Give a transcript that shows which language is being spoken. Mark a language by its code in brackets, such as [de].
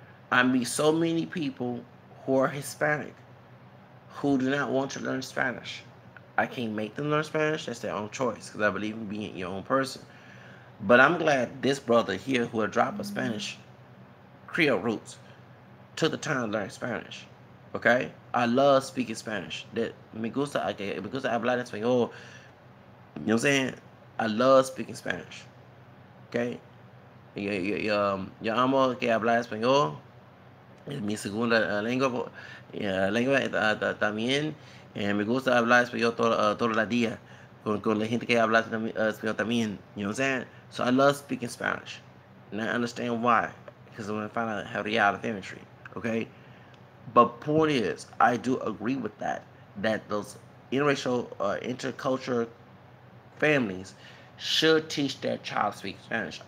[en] I meet so many people who are Hispanic who do not want to learn Spanish. I can't make them learn Spanish. That's their own choice because I believe in being your own person. But I'm glad this brother here who had dropped a Spanish Creole roots took the time to learn Spanish. Okay? I love speaking Spanish. That [es] me gusta hablar español. [en] You know what I'm saying? I love speaking Spanish. Okay? [es] Yo amo que hablar español. Es mi segunda lengua. También. Me gusta hablar español todo el día. Con la gente que habla español también. [en] You know what I'm saying? So I love speaking Spanish. And I understand why. Because I'm going to find out how to get out of infantry. Okay? But point is, I do agree with that. That those interracial, intercultural families should teach their child to speak Spanish.